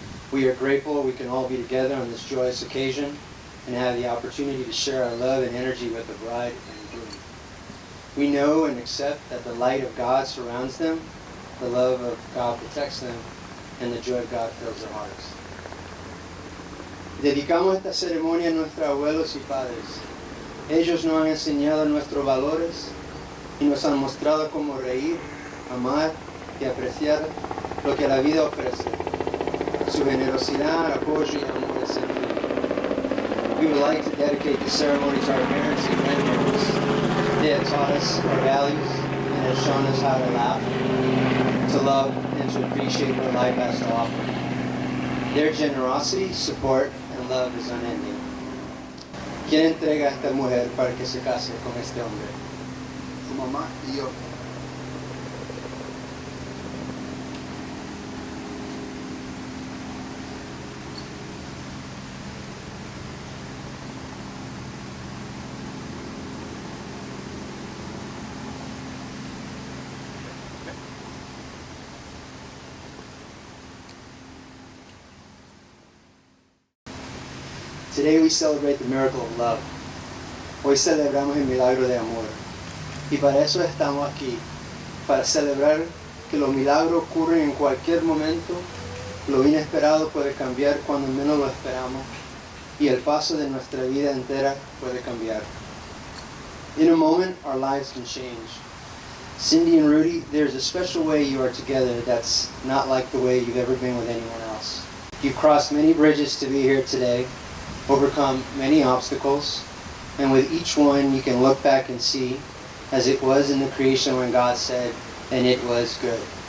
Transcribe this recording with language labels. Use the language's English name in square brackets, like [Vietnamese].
[English] We are grateful we can all be together on this joyous occasion and have the opportunity to share our love and energy with the bride and groom. We know and accept that the light of God surrounds them, the love of God protects them, and the joy of God fills their hearts. [Spanish] Dedicamos esta ceremonia a nuestros abuelos y padres. Ellos nos han enseñado nuestros valores y nos han mostrado cómo reír, amar y apreciar lo que la vida ofrece. Su generosidad, apoyo y amor es sin fin. [English] We would like to dedicate the ceremony to our parents and grandparents. They have taught us our values and have shown us how to laugh, to love, and to appreciate what life has to offer. Their generosity, support, and love is unending. [Spanish] ¿Quién entrega a esta mujer para que se case con este hombre? Tu mamá y yo. [English] Today we celebrate the miracle of love. [Spanish] Hoy celebramos el milagro de amor. Y para eso estamos aquí, para celebrar que los milagros ocurren en cualquier momento, lo inesperado puede cambiar cuando menos lo esperamos, y el paso de nuestra vida entera puede cambiar. [English] In a moment, our lives can change. Cindy and Rudy, there's a special way you are together that's not like the way you've ever been with anyone else. You've crossed many bridges to be here today, overcome many obstacles, and with each one you can look back and see as it was in the creation when God said, and it was good.